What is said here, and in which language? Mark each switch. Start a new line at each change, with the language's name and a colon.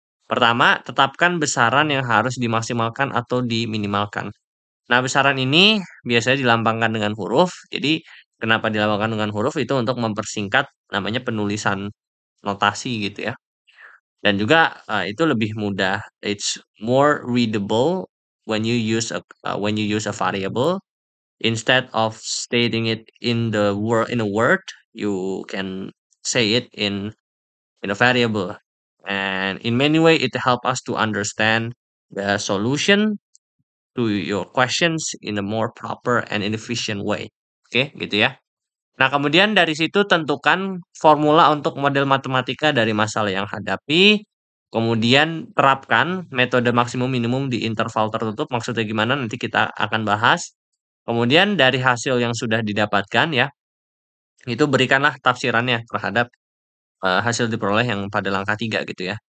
Indonesian: Pertama, tetapkan besaran yang harus dimaksimalkan atau diminimalkan. Nah, besaran ini biasanya dilambangkan dengan huruf. Jadi, kenapa dilambangkan dengan huruf itu untuk mempersingkat namanya penulisan notasi gitu ya. Dan juga itu lebih mudah.
English: It's more readable when you use a variable instead of stating it in a word, you can say it in a variable. And in many way it help us to understand the solution to your questions in a more proper and efficient way.
Indonesian: Oke, gitu ya. Nah, kemudian dari situ tentukan formula untuk model matematika dari masalah yang hadapi. Kemudian terapkan metode maksimum minimum di interval tertutup. Maksudnya gimana? Nanti kita akan bahas. Kemudian dari hasil yang sudah didapatkan ya, itu berikanlah tafsirannya terhadap hasil diperoleh yang pada langkah 3 gitu ya.